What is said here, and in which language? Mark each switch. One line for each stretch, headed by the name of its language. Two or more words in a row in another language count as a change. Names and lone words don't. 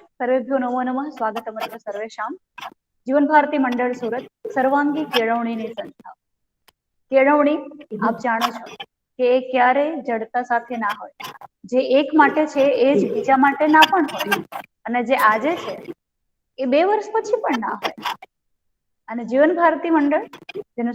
Sanskrit: सर्वेभ्यो नमो नमः स्वागतम् अत्र सर्वेषां
Gujarati: જીવન ભારતી મંડળ સુરત સર્વાંગી કેળવણીની સંસ્થા કેળવણી આપ જાણો છો કે એ ક્યારે જડતા સાથે ના હોય જે એક માટે છે એ જ બીજા માટે ના પણ હોય અને જે આજે છે એ 2 વર્ષ પછી પણ ના હોય અને જીવન ભારતી મંડળ જેનું